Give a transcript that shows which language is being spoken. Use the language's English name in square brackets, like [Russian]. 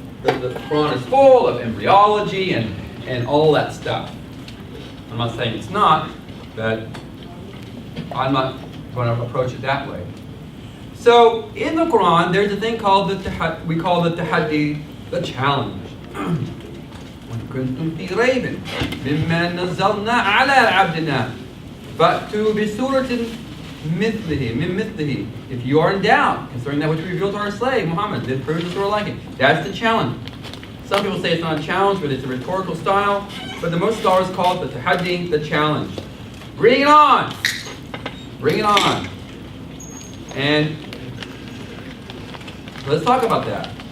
[English] The Quran is full of embryology and all that stuff. I'm not saying it's not, but I'm not going to approach it that way. So in the Quran, there's a thing called we call the tahaddi, the challenge. [Arabic] كنتم في ريب مما نزلنا على عبدنا فأتوا بسورة مثله. [English] If you are in doubt concerning that which we revealed to our slave Muhammad, then prove the surah like it. That's the challenge. Some people say it's not a challenge, but it's a rhetorical style. But the most scholars call it the tahaddi, the challenge. Bring it on! Bring it on! And let's talk about that.